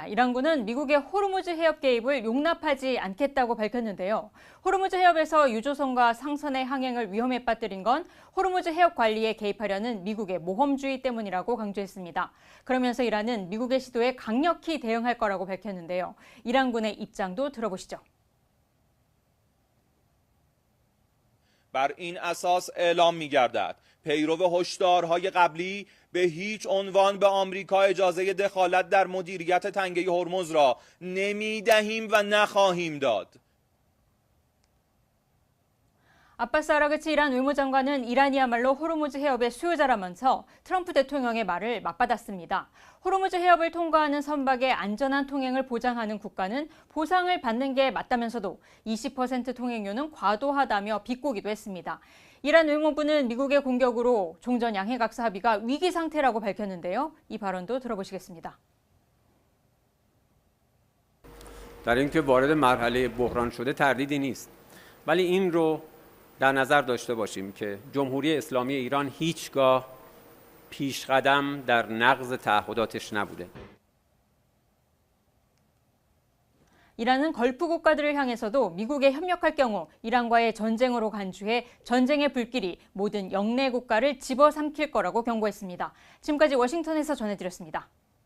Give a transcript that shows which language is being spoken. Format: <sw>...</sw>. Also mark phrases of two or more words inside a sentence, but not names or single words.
<ko>이란군은 미국의 호르무즈 해협 개입을 용납하지 않겠다고 밝혔는데요. 호르무즈 해협에서 유조선과 상선의 항행을 위험에 빠뜨린 건 호르무즈 해협 관리에 개입하려는 미국의 모험주의 때문이라고 강조했습니다. 그러면서 이란은 미국의 시도에 강력히 대응할 거라고 밝혔는데요. 이란군의 입장도 들어보시죠.</ko> <fa>بر این اساس اعلام می‌گردد پیرو هشدارهای قبلی به هیچ عنوان به آمریکا اجازه دخالت در مدیریت تنگه هرمز را نمی‌دهیم و نخواهیم داد.</fa> <ko>아바스 아라그치 이란 외무장관은 이란이야말로 호르무즈 해협의 수요자라면서 트럼프 대통령의 말을 맞받았습니다. 호르무즈 해협을 통과하는 선박의 안전한 통행을 보장하는 국가는 보상을 받는 게 맞다면서도 20% 통행료는 과도하다며 비꼬기도 했습니다. 이란 외무부는 미국의 공격으로 종전 양해각서 합의가 위기 상태라고 밝혔는데요. 이 발언도 들어보시겠습니다.</ko> <fa>در اینکه وارد مرحله بحران شده تردیدی نیست. ولی این رو در نظر داشته باشیم که جمهوری اسلامی ایران هیچگاه پیشقدم در نقض تعهداتش نبوده.</fa> <ko>이란은 걸프 국가들을 향해서도 미국에 협력할 경우 이란과의 전쟁으로 간주해 전쟁의 불길이 모든 영내 국가를 집어삼킬 거라고 경고했습니다. 지금까지 워싱턴에서 전해드렸습니다.</ko>